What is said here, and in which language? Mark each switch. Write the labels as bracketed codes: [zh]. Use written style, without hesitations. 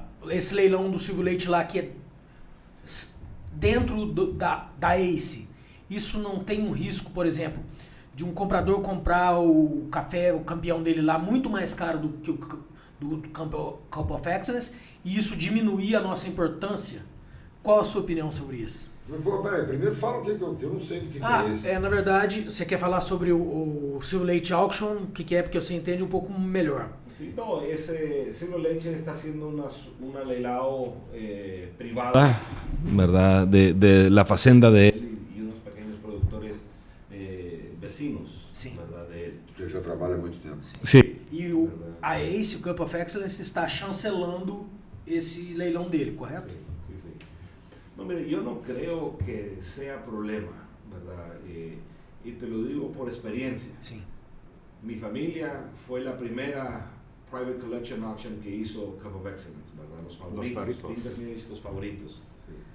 [pt] esse leilão do Silvio Leite lá, que é dentro da ACE, isso não tem um risco, por exemplo, de um comprador comprar o café, o campeão dele lá, muito mais caro do que o do Cup of Excellence, e isso diminuir a nossa importância? Qual a sua opinião sobre isso? Mas, pô, peraí, primeiro fala o que eu não sei do que é isso. Na verdade, você quer falar sobre o Silvio Leite Auction, o que é, porque você entende um pouco melhor. [es] Sí, no, ese Silvio Leite está haciendo una leilao privada, ¿verdad? De la fazenda de él y unos pequeños productores vecinos, [pt] Sim. [es] ¿verdad? De él. [pt] Que já trabalha há muito tempo. [es] Sí. [pt] E a ACE, o Cup of Excellence, está chancelando esse leilão dele, correto? [es] Sí, sí. No, mire, yo no creo que sea problema, ¿verdad? Y te lo digo por experiencia. [pt] Sim. [es] Mi familia fue la primera private collection auction que hizo Cup of Excellence, ¿verdad? Los favoritos. Los favoritos. Sí.